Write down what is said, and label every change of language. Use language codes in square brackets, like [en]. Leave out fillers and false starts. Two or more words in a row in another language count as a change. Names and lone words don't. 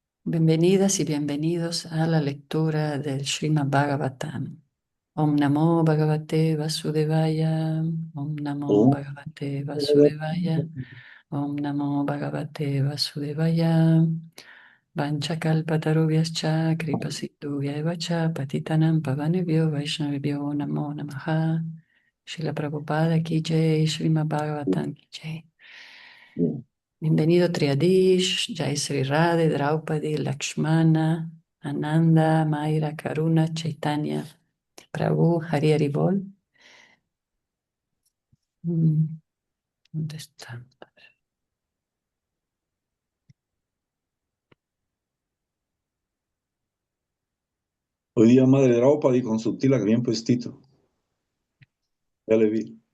[es] Bienvenidas y bienvenidos a la lectura del Srimad Bhagavatam. [sa] ओम् नमो भगवते वासुदेवाय, ओम् नमो Oh, भगवते वासुदेवाय, ओम् नमो भगवते वासुदेवाय. वाञ्छाकल्पतरुभ्यश्च कृपासिन्धुभ्य च पतितानाम् पावनेभ्यो वैष्णवीभ्यो नमो नमः. [hi] श्रील प्रभुपाद की जय, श्रीमद् भागवतम् की जय. Bienvenido Triadish, जय श्री राधे, Draupadi, Lakshmana, Ananda, Mayra, Karuna, Chaitanya, Prabhu, हरि हरि बोल. [es] ¿Dónde está? hoy día Madre Draupadi con su tila que bien puestito. Ya le vi.